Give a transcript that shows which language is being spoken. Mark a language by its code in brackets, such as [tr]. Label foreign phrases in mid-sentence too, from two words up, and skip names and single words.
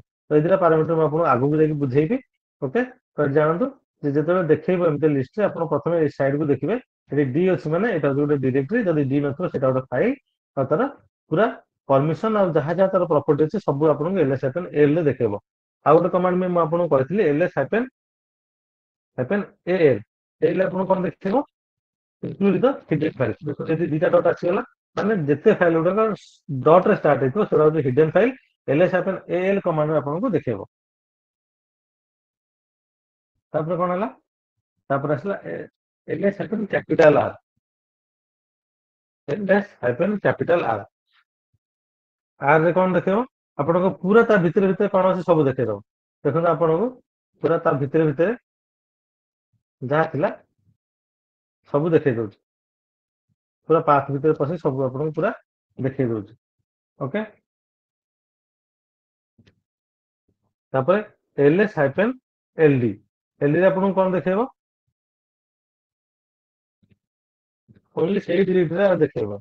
[or] ତ ଏଇ ଦିଟା ପାରାମିଟର ମୁଁ ଆପଣଙ୍କୁ ଆଗକୁ ଯାଇକି ବୁଝେଇବି। ଓକେ, ତ ଜାଣନ୍ତୁ ଯେ ଯେତେବେଳେ ଦେଖେଇବ ଏମିତି ଲିଷ୍ଟରେ, ଆପଣ ପ୍ରଥମେ ଏଇ ସାଇଡକୁ ଦେଖିବେ, ଏଠି ଡି ଅଛି ମାନେ ଏଇଟା ହଉଛି ଗୋଟେ ଡିରେକ୍ଟରୀ, ଯଦି ଡି ନଥିବ ସେଇଟା ଗୋଟେ ଫାଇଲ, ଆଉ ତାର ପୁରା ପରମିଶନ ଆଉ ଯାହା ଯାହା ତାର ପ୍ରପର୍ଟି ଅଛି ସବୁ ଆପଣଙ୍କୁ ls-l ରେ ଦେଖେଇବ। ଆଉ ଗୋଟେ କମାଣ୍ଡ ମୁଁ ଆପଣଙ୍କୁ କହିଥିଲି ls-al, ଏଲ ଆପଣଙ୍କୁ କଣ ଦେଖେଇବ, [en] include the hidden files। [or] ଯଦି ଦିଟା ଡଟ୍ ଆସିଗଲା, ମାନେ ଯେତେ ଫାଇଲ ଗୁଡାକ ଡଟ୍ ରେ ଷ୍ଟାର୍ଟ ହେଇଥିବ ସେଟା ହଉଛି [en] hidden file, [or] ls-al କମାଣ୍ଡ ଆପଣଙ୍କୁ ଦେଖେଇବ। ତାପରେ କଣ ହେଲା, ତାପରେ ଆସିଲା ls-R, ls-R। ଆର୍ ରେ କଣ ଦେଖେଇବ, ଆପଣଙ୍କ ପୁରା ତା ଭିତରେ ଭିତରେ କଣ ଅଛି ସବୁ ଦେଖେଇଦବ। ଦେଖନ୍ତୁ ଆପଣଙ୍କୁ ପୁରା ତା ଭିତରେ ଭିତରେ ଯାହା ଥିଲା ସବୁ ଦେଖେଇ ଦଉଛି, ପୁରା ପାଥ ଭିତରେ ପଶି ସବୁ ଆପଣଙ୍କୁ ପୁରା ଦେଖେଇ ଦଉଛି। ଓକେ, ତାପରେ ls-ld, ld ରେ ଆପଣଙ୍କୁ କଣ ଦେଖେଇବ, ଓନ୍ଲି ସେଇ ଡିରେକ୍ଟରୀରେ ଦେଖେଇବ।